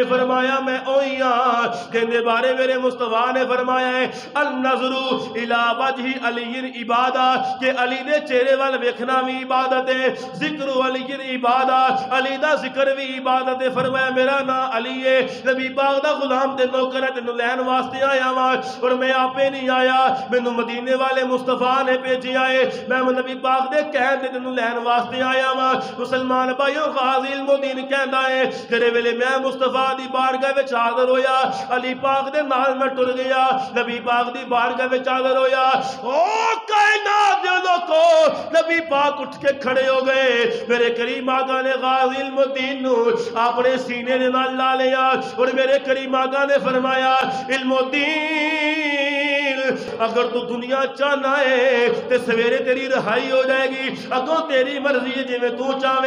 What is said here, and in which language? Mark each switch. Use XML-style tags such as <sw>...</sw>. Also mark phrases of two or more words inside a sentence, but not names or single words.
<pa>فرمایا میں اوہی ہاں جن دے بارے میرے مصطفیٰ نے فرمایا ہے</pa> <ar>النظر الی وجہ علی عبادت،</ar> <pa>کہ علی دے چہرے وال ویکھنا بھی عبادت ہے،</pa> <ar>ذکر علی عبادت،</ar> <pa>علی دا ذکر بھی عبادت ہے۔ فرمایا میرا نام علی ہے، نبی پاک دا غلام تے نوکر ہے، تینوں لین واسطے آیا ہاں اور میں آپے نہیں آیا، مینوں مدینے والے مصطفیٰ نے بھیجیا ہے، میں نبی پاک دے کہن تے تینوں لین واسطے آیا ہاں۔ مسلمان بھائیو، غازی علم الدین کہندا ہے جڑے ویلے میں مصطفیٰ دی بارگاہ وچ حاضر ہویا، علی پاک دے نال میں ٹر گیا، نبی پاک دی بارگاہ وچ حاضر ہویا، او کائنات دے لوکو نبی پاک اٹھ کے کھڑے ہو گئے، میرے کریم آقا نے غازی علم الدین نو اپنے سینے دے نال لا لیا اور میرے کریم آقا نے فرمایا علم الدین اگر تو دنیا چاہنا ہے تے سویرے تیری رہائی ہو جائے گی، اگوں تیری مرضی ہے جی میں تو چاہوے۔</pa>